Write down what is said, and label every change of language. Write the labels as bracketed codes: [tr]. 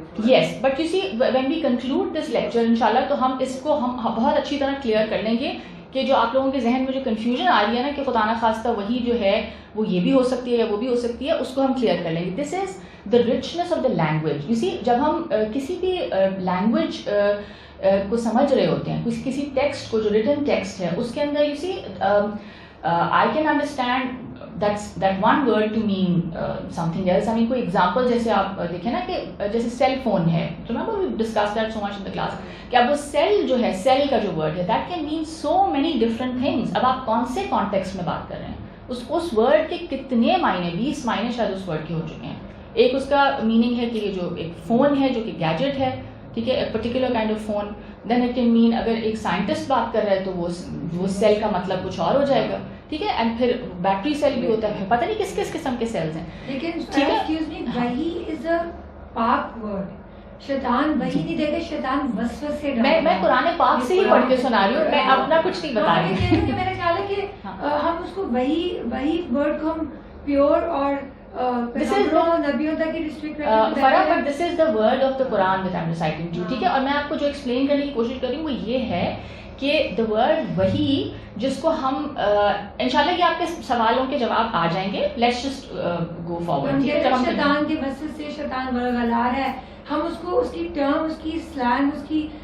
[en] Yes, but you see when we conclude this lecture inshallah [ur] تو ہم اس کو ہم بہت اچھی طرح کلیئر کر لیں گے کہ جو آپ لوگوں کے ذہن میں جو کنفیوژن آ رہی ہے نا کہ خدا نخواستہ وہی جو ہے وہ یہ بھی ہو سکتی ہے یا وہ بھی ہو سکتی ہے، اس کو ہم کلیئر کر لیں گے. [en] This is the richness of the language. You see [ur] جب ہم کسی بھی لینگویج کو سمجھ رہے ہوتے ہیں، کسی ٹیکسٹ کو جو ریٹن ٹیکسٹ ہے اس کے اندر [en] you see I can understand that one word to mean something else. I mean [ur] کوئی ایگزامپل جیسے آپ دیکھیں نا کہ جیسے سیل فون ہے، [en] remember we discussed that so much in the class [ur] کہ اب وہ سیل جو ہے، سیل کا جو ورڈ ہے [en] that can mean so many different things. [ur] اب آپ کون سے کانٹیکسٹ میں بات کر رہے ہیں، اس ورڈ کے کتنے معنی، 20 معنی شاید اس ورڈ کے ہو چکے ہیں. ایک اس کا میننگ ہے کہ یہ جو ایک فون ہے جو کہ گیجٹ ہے، ٹھیک ہے، [en] Particular kind of phone. Then it can mean [ur] اگر ایک سائنٹسٹ بات کر رہا ہے تو وہ سیل کا مطلب کچھ اور ہو جائے گا. ٹھیک ہے، اینڈ پھر بیٹری سیل بھی ہوتا ہے، پتہ نہیں کس کس قسم کے سیلز ہیں. لیکن [en] Excuse me, وہی is a پاک word. [ur] شیطان وہی نہیں دیکھے، شیطان وسوسے ڈالتا ہے. میں قرآن پاک سے ہی پڑھ کے سنا رہی ہوں، میں اپنا کچھ نہیں بتا رہی ہوں. میرا خیال ہے کہ ہم اس کو وہی ورڈ کو ہم پیور اور نبیوں تک ہی ریسٹرکٹ فرق، [en] But this is the word of the Quran that I am reciting to. [ur] ٹھیک ہے، اور میں آپ کو جو ایکسپلین کرنے کی کوشش کر رہی ہوں وہ یہ ہے کہ دا ورڈ وہی جس کو ہم انشاءاللہ یہ آپ کے سوالوں کے جواب آ جائیں گے. [en] Let's just go forward. [ur] شیطان کے وسوسے سے شیطان ورگلار ہے، ہم اس کو اس کی ٹرم، اس کی سلینگ، اس کی